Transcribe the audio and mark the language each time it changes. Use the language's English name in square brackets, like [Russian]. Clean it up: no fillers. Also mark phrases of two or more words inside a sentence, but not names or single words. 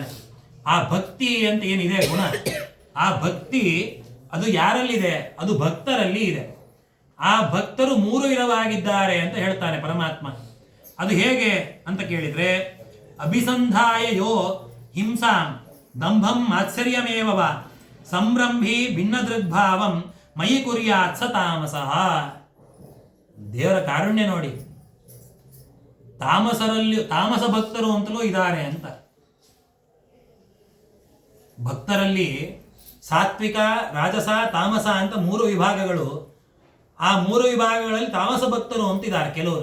[Kannada] ಆ ಭಕ್ತಿ ಅಂತ ಏನಿದೆ ಗುಣ, ಆ ಭಕ್ತಿ ಅದು ಯಾರಲ್ಲಿದೆ? ಅದು ಭಕ್ತರಲ್ಲಿ ಇದೆ. ಆ ಭಕ್ತರು 3 ವಿಧವಾಗಿದ್ದಾರೆ ಅಂತ ಹೇಳ್ತಾನೆ ಪರಮಾತ್ಮ. ಅದು ಹೇಗೆ ಅಂತ ಕೇಳಿದ್ರೆ, [Sanskrit] ಅಭಿಸಂಧಾಯ ಯೋ ಹಿಂಸಾಂ ದಂಭಂ ಮಾತ್ಸರ್ಯಮೇವ ಸಂಭ್ರಂಭಿ ಭಿನ್ನ ದೃಗ್ಭಾವಂ ಮಯಿ ಕುರ್ಯಾತ್ ಸ ತಾಮಸಃ. [Kannada] ದೇವರ ಕಾರುಣ್ಯ ನೋಡಿ, ತಾಮಸ ಭಕ್ತರು ಅಂತಲೂ ಇದ್ದಾರೆ ಅಂತ. ಭಕ್ತರಲ್ಲಿ ಸಾತ್ವಿಕ, ರಾಜಸ, ತಾಮಸ ಅಂತ 3 ವಿಭಾಗಗಳು. ಆ 3 ವಿಭಾಗಗಳಲ್ಲಿ ತಾಮಸ ಭಕ್ತರು ಅಂತಿದ್ದಾರೆ ಕೆಲವರು.